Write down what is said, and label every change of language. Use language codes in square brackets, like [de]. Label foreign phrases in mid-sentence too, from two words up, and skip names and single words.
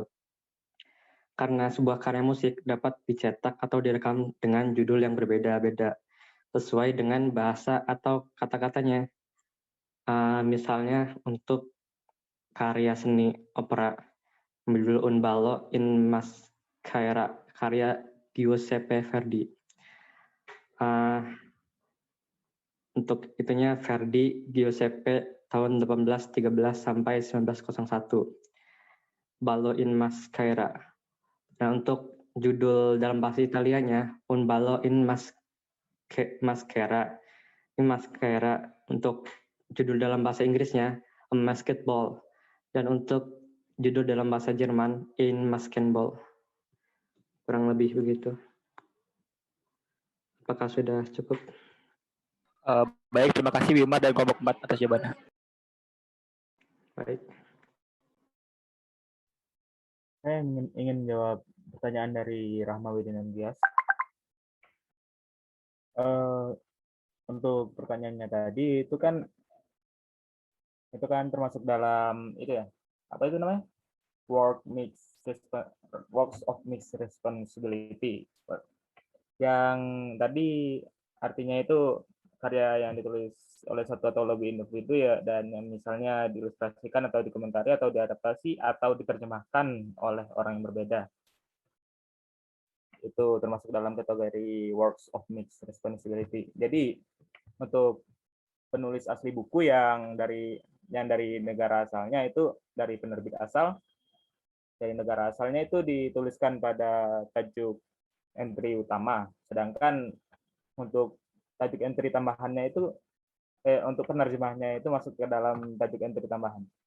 [id] Karena sebuah karya musik dapat dicetak atau direkam dengan judul yang berbeda-beda sesuai dengan bahasa atau kata-katanya. Misalnya untuk karya seni opera berjudul Un ballo in maschera karya Giuseppe Verdi. Untuk itunya Verdi Giuseppe tahun 1813 sampai 1901. Ballo in maschera. Nah, untuk judul dalam bahasa Italianya Un ballo in maschera. In maschera. Untuk judul dalam bahasa Inggrisnya A Masked Ball. Dan untuk judul dalam bahasa Jerman In Maskenball. Kurang lebih begitu. Apakah sudah cukup? Baik, terima kasih Wimar dan kelompok 4 atas jawabannya. Baik. Saya ingin jawab pertanyaan dari Rahma Widin Gias. Untuk pertanyaannya tadi itu kan termasuk dalam itu ya, apa itu namanya, [en] works of mixed responsibility, [id] yang tadi artinya itu karya yang ditulis oleh satu atau lebih individu ya, dan yang misalnya diilustrasikan atau dikomentari atau diadaptasi atau diterjemahkan oleh orang yang berbeda. Itu termasuk dalam kategori [en] works of mixed responsibility. [id] Jadi untuk penulis asli buku yang dari negara asalnya itu dari penerbit asal, dari negara asalnya itu dituliskan pada tajuk entry utama, sedangkan untuk tajuk entry tambahannya itu untuk penerjemahnya itu masuk ke dalam tajuk entry tambahan.